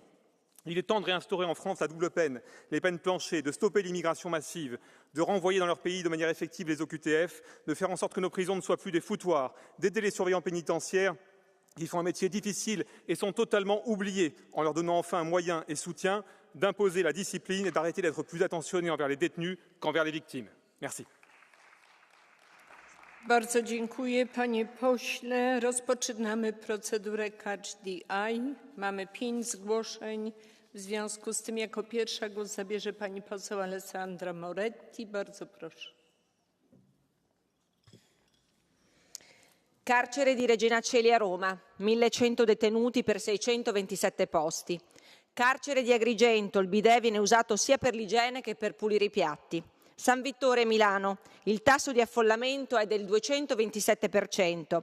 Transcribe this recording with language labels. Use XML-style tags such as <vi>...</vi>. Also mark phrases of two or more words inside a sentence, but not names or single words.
<fr>Il est temps de réinstaurer en France la double peine, les peines planchées, de stopper l'immigration massive, de renvoyer dans leur pays de manière effective les OQTF, de faire en sorte que nos prisons ne soient plus des foutoirs, d'aider les surveillants pénitentiaires qui font un métier difficile et sont totalement oubliés, en leur donnant enfin moyens et soutien, d'imposer la discipline et d'arrêter d'être plus attentionnés envers les détenus qu'envers les victimes. Merci.</fr> <pl>Bardzo dziękuję, panie pośle. Rozpoczynamy procedurę</pl> <en>Catch the Eye.</en> <pl>Mamy 5 zgłoszeń. W związku z tym jako pierwsza głos zabierze pani poseł Alessandra Moretti. Bardzo proszę.</pl> <it>Carcere di Regina Coeli a Roma, 1100 detenuti per 627 posti. Carcere di Agrigento, il bidet viene usato sia per l'igiene che per pulire i piatti. San Vittore Milano, il tasso di affollamento è del 227%.</it>